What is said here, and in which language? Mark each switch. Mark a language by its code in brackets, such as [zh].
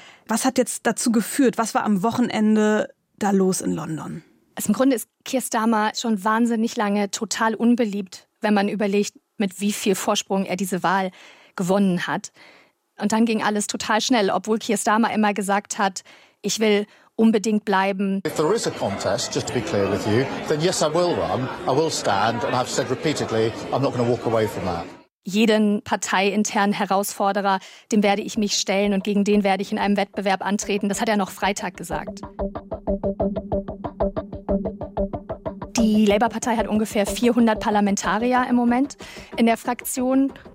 [de] Was hat jetzt dazu geführt? Was war am Wochenende da los in London? Also im Grunde ist Keir Starmer schon wahnsinnig lange total unbeliebt, wenn man überlegt, mit wie viel Vorsprung er diese Wahl gewonnen hat. Und dann ging alles total schnell, obwohl Keir Starmer immer gesagt hat, ich will unbedingt bleiben. [en] If there is a contest, just to be clear with you, then yes, I will run, I will stand, and I've said repeatedly, I'm not going to walk away from that. [de] Jeden parteiinternen Herausforderer, dem werde ich mich stellen und gegen den werde ich in einem Wettbewerb antreten. Das hat er noch Freitag gesagt. Die Labour-Partei hat ungefähr 400 Parlamentarier im Moment in der Fraktion.